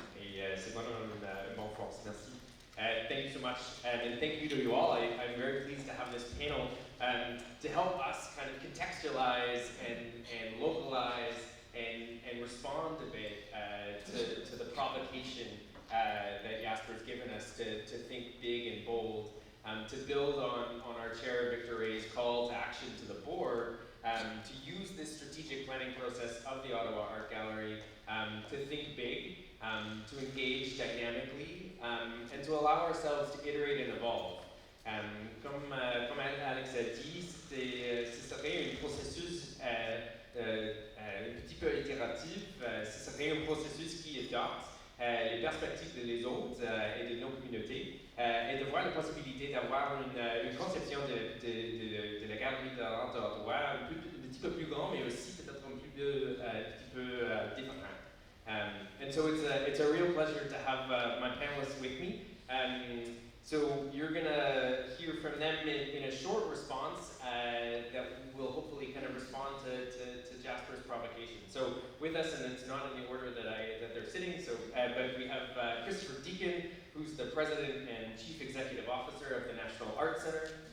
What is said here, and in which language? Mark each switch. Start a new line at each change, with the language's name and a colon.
French: Et c'est vraiment une bonne force. Merci.
English: Thank you so much, and thank you to you all. I'm very pleased to have this panel to help us kind of contextualize and localize and respond a bit to the provocation that Jasper's given us to think big and bold, to build on our Chair Victor Ray's call to action to the board, to use this strategic planning process of the Ottawa Art Gallery to think big, to engage dynamically, and to allow ourselves to iterate and evolve.
French: Comme Alex a dit, ce serait un processus un petit peu itératif, ce serait un processus qui adopte les perspectives des autres et de nos communautés, et de voir la possibilité d'avoir une conception de la galerie d'art d'Ottawa un petit peu plus grand, mais aussi peut-être un petit peu différent.
English: And so it's a real pleasure to have my panelists with me. So you're going to hear from them in a short response that will hopefully kind of respond to Jasper's provocation. So with us, and it's not in the order that they're sitting, so but we have Christopher Duncan, who's the President and Chief Executive Officer of the National Arts Center.